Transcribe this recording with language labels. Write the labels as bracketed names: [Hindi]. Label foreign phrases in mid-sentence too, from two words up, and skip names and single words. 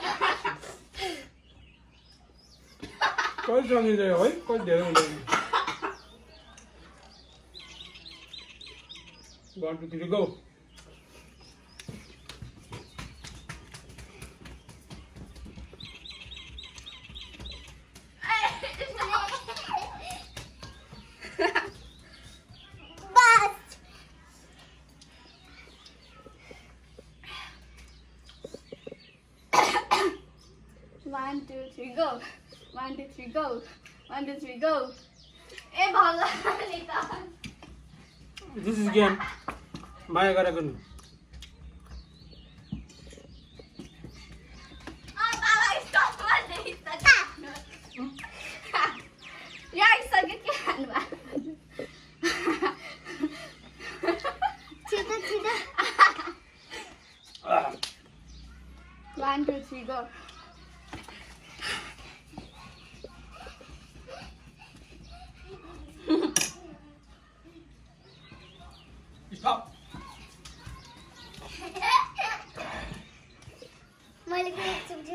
[Nepali] कहिले सकिन्छ है कहिले धेरै हुँदैन 1 2 3 go. [English] Bust. 1 2 3 go. 1 2 3 go. 1 2 3 go. [Nepali] ए भगवान नि त [English] This is game. [Nepali] माया गरेर गर्नु. बाबा स्टप गर्दै छ यार सके के हान्नु छिटो छिटो 1 2 3 go. [English] Stop. [Nepali] मैले के एकचोटि